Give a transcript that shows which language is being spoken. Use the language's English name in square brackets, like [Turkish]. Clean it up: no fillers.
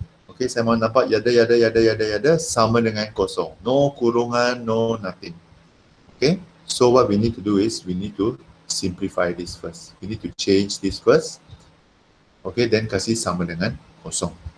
[Malay] Okay, saya mau nampak yada sama dengan kosong. [English] No kurungan, no nothing. Okay, so what we need to do is we need to simplify this first. We need to change this first. [Malay] Okay, then kasih sama dengan kosong.